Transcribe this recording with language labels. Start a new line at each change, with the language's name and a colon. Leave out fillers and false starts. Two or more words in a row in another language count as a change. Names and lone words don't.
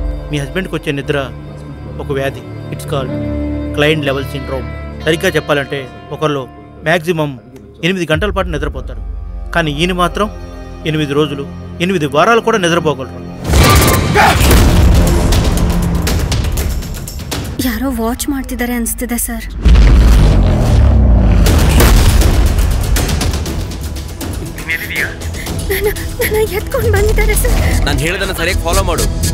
Telugu: మీ హస్బెండ్కి వచ్చే నిద్ర ఒక వ్యాధి.
English: It's called client level syndrome.
Telugu: సరిగ్గా చెప్పాలంటే ఒకరిలో మ్యాక్సిమం 8 గంటల పాటు నిద్రపోతారు. కానీ ఈయన మాత్రం 8 రోజులు 8 వారాలు కూడా నిద్రపోగలరు.
Kannada: ಯಾರೋ ವಾಚ್ ಮಾಡ್ತಿದ್ದಾರೆ ಅನಿಸ್ತಿದೆ ಸರ್. ನನ್ನ ಎತ್ಕೊಂಡು ಬಂದಿದ್ದಾರೆ ಸರ್. ನಾನು ಹೇಳಿದನ್ನ ಸರಿಯಾಗಿ ಫಾಲೋ ಮಾಡು.